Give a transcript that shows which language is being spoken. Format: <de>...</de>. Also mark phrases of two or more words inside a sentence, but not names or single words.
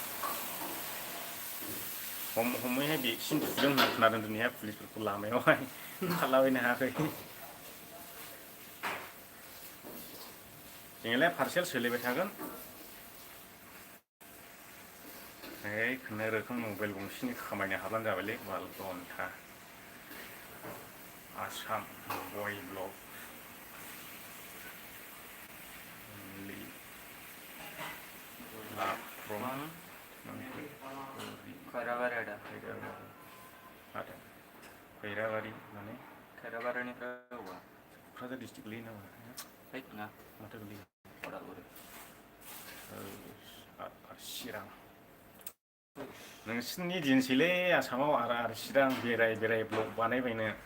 <brx>हमैहाय भेक्सिन थुदों होनना खोनादों दिनैहाय पुलिसफोरखौ लामायावहाय ओंखारलाबायनो हायाखै जोंलाय पार्सेल सोलिबाय थागोन खुनुरोखोम मबाइल गंसेनि खामायनो हाब्लानो जाबायलै बाल घन्टा आसाम boybw Khairabaari ada. खैराबारि माने Khairabaariनिफ्राय बबेयाव? क'क्राझार डिस्ट्रिक्ट गोलैयो नामा? है नङा. माथो गोलैयो? उदालगुरि. चिरां नोंसिनि दिनसैलै आसामाव आरो चिरां बेराय ब्लग बानायबायनो</brx>